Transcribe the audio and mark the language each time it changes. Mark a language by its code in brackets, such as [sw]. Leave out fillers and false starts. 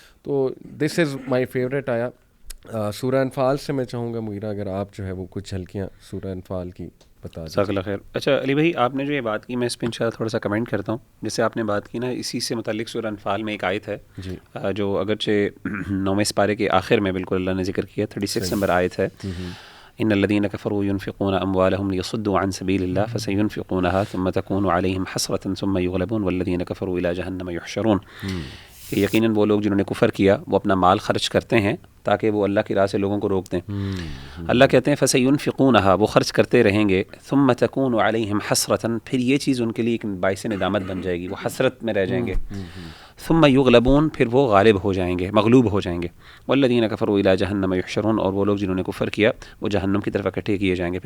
[en] تو this is my favourite. [ur] آیا سورہ انفال سے میں چاہوں گا مغیرہ اگر آپ جو ہے وہ کچھ جھلکیاں سورہ انفال کی بتا دیں. جزاک اللہ خیر. اچھا علی بھائی، آپ نے جو یہ بات کی میں اس پہ انشاءاللہ تھوڑا سا کمنٹ کرتا ہوں. جیسے آپ نے بات کی نا، اسی سے متعلق سورہ انفال میں ایک آیت ہے جی جو اگرچہ 9ویں سپارے کے آخر میں بالکل اللہ نے ذکر کیا، 36 نمبر آیت ہے. [ar] ان الذين كفروا ينفقون اموالهم ليصدوا عن سبيل الله فسينفقونها ثم تكون عليهم حسرة ثم يغلبون والذين كفروا الى جهنم يحشرون. [ur] کہ یقیناً وہ لوگ جنہوں نے کفر کیا وہ اپنا مال خرچ کرتے ہیں تاکہ وہ اللہ کی راہ سے لوگوں کو روک دیں. اللہ کہتے ہیں [ar] فَسَيُنْفِقُونَهَا، [ur] وہ خرچ کرتے رہیں گے. [ar] ثُمَّ تَكُونُ عَلَيْهِمْ حَسْرَةً، [ur] پھر یہ چیز ان کے لیے ایک باعث ندامت بن جائے گی، وہ حسرت میں رہ جائیں گے. [ar] ثُمَّ يُغْلَبُونَ، [ur] پھر وہ غالب ہو جائیں گے، مغلوب ہو جائیں گے. [ar] وَالَّذِينَ كَفَرُوا إِلَى جَهَنَّمَ يُحْشَرُونَ، [ur] اور وہ لوگ جنہوں نے کفر کیا وہ جہنم کی طرف اکٹھے کیے جائیں گے.